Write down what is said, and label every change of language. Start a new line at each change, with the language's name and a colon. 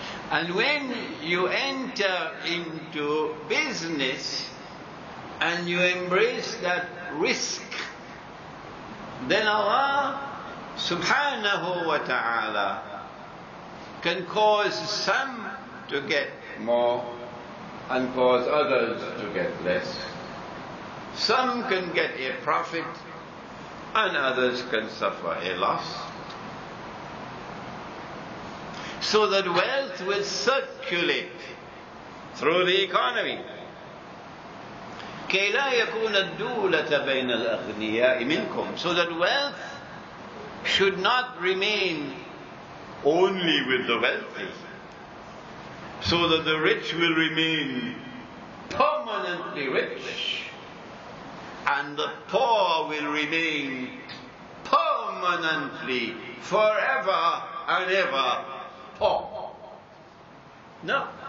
English: And when you enter into business and you embrace that risk, then Allah subhanahu wa ta'ala can cause some to get more and cause others to get less. Some can get a profit and others can suffer a loss. So that wealth will circulate through the economy.
Arabic: كي لا يكون الدولة بين الأغنياء منكم.
English: So that wealth should not remain only with the wealthy. So that the rich will remain permanently rich and the poor will remain permanently, forever and ever poor. No.